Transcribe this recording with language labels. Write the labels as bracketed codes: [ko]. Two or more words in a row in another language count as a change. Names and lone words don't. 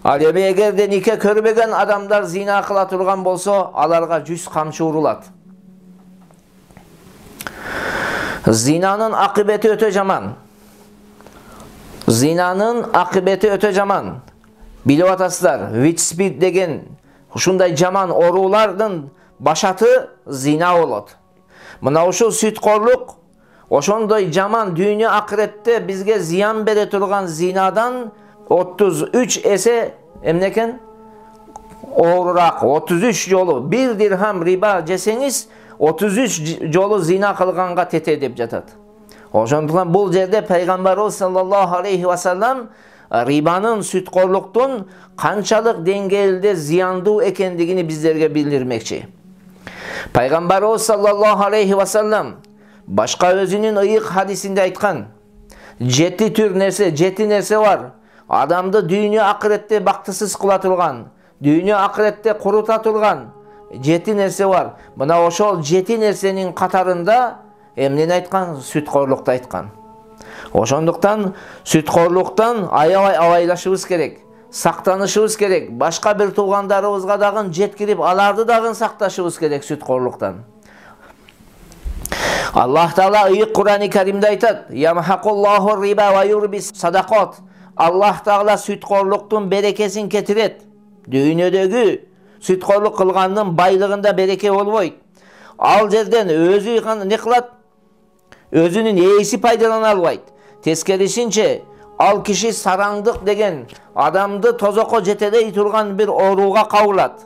[ky] Ал эми эгерде нике көрбөгөн адамдар зина кыла турган болсо, аларга 100 камчы урулат. Зинанын акыбети өтө жаман. Зинанын акыбети өтө жаман. Билип атасыздар, Witchspeed деген ушундай жаман оруулардын башаты зина болот. Мына ушул сүткорлук, ошондой жаман дүйнө акыретте бизге зыян бере турган зинадан 33 эсе эмнекен? Оорураак. 33 жолу 1 дирхам риба жесеңиз 33 жолу зина кылганга тете деп жатат. Ошондуктан бул жерде Пайгамбарыбыз [ar] صلى الله عليه وسلم [ky] рибанын, сүткорлуктун канчалык деңгээлде зыяндуу экендигини биздерге билдирмекчи. Пайгамбарыбыз [ar] صلى الله عليه وسلم [ky] башка өзүнүн ыйык хадисинде айткан: 7 нерсе бар. Адамды дүйнө акыретте бактысыз кыла турган, дүйнө акыретте курута турган 7 нерсе бар. Мына ошол 7 нерсенин катарында эмнени айткан? Сүткорлукту айткан. Ошондуктан сүткорлуктан аябай абайлашыбыз керек, сактанышыбыз керек. Башка бир туугандарыбызга дагы жеткирип, аларды дагы сакташыбыз керек сүткорлуктан. Аллах Таала ыйык Кур'ан-ы Каримде айтат: [ar] "يمحق الله الربا ويربي الصدقات." [ky] Аллах Таала сүткорлуктун берекесин кетирет. Дүйнөдөгү сүткорлук кылгандын байлыгында береке болбойт. Ал жерден өзү не кылат? Өзүнүн ээси пайдалана албайт. Тескерисинче, ал киши сараңдык деген адамды тозокко жетелей турган бир ооруга кабылат.